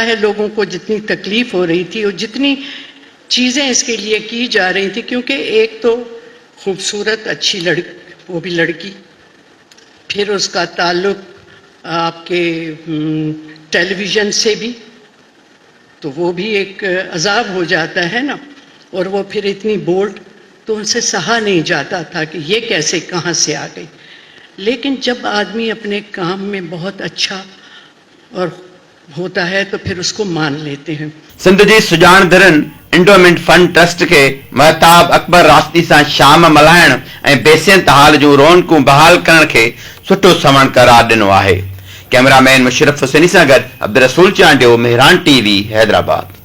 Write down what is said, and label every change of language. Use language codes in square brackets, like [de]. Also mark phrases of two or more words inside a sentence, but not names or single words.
[ur] ہے لوگوں کو جتنی تکلیف ہو رہی تھی اور جتنی چیزیں اس کے لیے کی جا رہی تھی, کیونکہ ایک تو خوبصورت اچھی وہ بھی لڑکی, پھر اس کا تعلق آپ کے ٹیلی ویژن سے بھی, تو وہ بھی ایک عذاب ہو جاتا ہے نا, اور وہ پھر اتنی بولڈ, تو ان سے سہا نہیں جاتا تھا کہ یہ کیسے کہاں سے آ گئی. لیکن جب آدمی اپنے کام میں بہت اچھا اور ہوتا ہے تو پھر اس کو مان لیتے ہیں. [sd] سندھ جي سڄاڻندڙن انڊومنٽ فنڊ ٽرسٽ کي مهتاب اڪبر راشدي سان شام ملهائڻ ۽ بيسنت حال جون رونقون بحال ڪرڻ کي سٺو سمن قرار ڏنو آهي. कैमरामैन मुशरफ हुसैनी सां गॾु अब्दुल रसूल चांडियो, मेहरान TV, हैदराबाद।